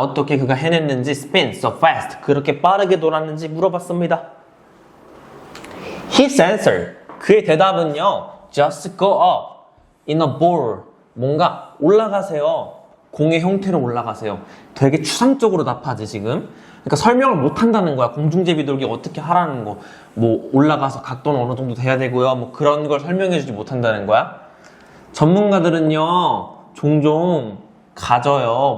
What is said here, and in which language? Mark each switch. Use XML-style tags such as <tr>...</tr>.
<ko>어떻게 그가 해냈는지,</ko> <en>spin so fast,</en> <ko>그렇게 빠르게 돌았는지 물어봤습니다.</ko> <en>His answer,</en> <ko>그의 대답은요,</ko> <en>just go up in a ball.</en> <ko>뭔가 올라가세요. 공의 형태로 올라가세요. 되게 추상적으로 답하지 지금. 그러니까 설명을 못 한다는 거야. 공중제비돌기 어떻게 하라는 거. 뭐 올라가서 각도는 어느 정도 돼야 되고요. 뭐 그런 걸 설명해주지 못한다는 거야. 전문가들은요, 종종 가져요.</ko>